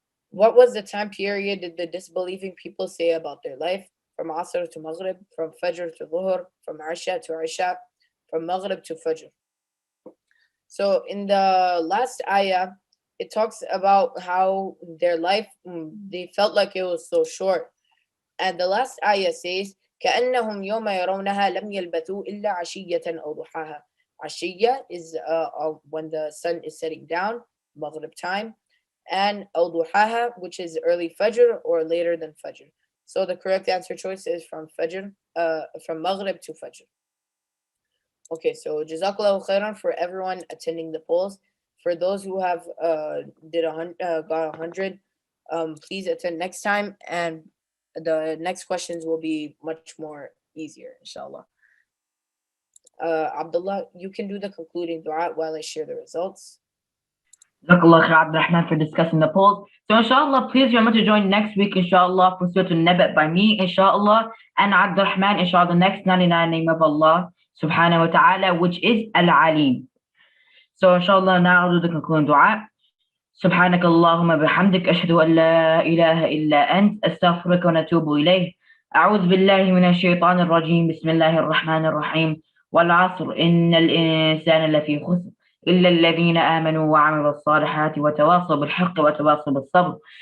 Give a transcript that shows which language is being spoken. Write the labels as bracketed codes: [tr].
[en] What was the time period did the disbelieving people say about their life? From Asr to Maghrib, from Fajr to Dhuhr, from Isha to Isha, from Maghrib to Fajr. So in the last ayah, it talks about how their life, they felt like it was so short. And the last ayah says, [ar] كأنهم يوم يرونها لم يلبثوا إلا عشية أو ضحاها. [en] Ashiyya is when the sun is setting down, Maghrib time, and [ar] أو ضحاها, [en] which is early Fajr or later than Fajr. So the correct answer choice is from Fajr, from Maghrib to Fajr. Okay, so Jazakallahu khairan for everyone attending the polls. For those who have got 100, please attend next time, and the next questions will be much more easier, inshallah. Abdullah, you can do the concluding dua while I share the results. Jazakallah khair, Abdurrahman, for discussing the polls. So inshallah, please remember to join next week, inshallah, for Surah An Naziat by me, inshallah, and Abdurrahman, inshallah, the next 99 name of Allah, subhanahu wa ta'ala, which is Al-Alim. So inshallah, now I'll do the concluding dua. [ar] سبحانك اللهم بحمدك أشهد أن لا إله إلا أنت أستغفرك ونتوب إليه أعوذ بالله من الشيطان الرجيم بسم الله الرحمن الرحيم والعصر إن الإنسان لفي خسر إلا الذين آمنوا وعملوا الصالحات وتواصوا بالحق وتواصوا بالصبر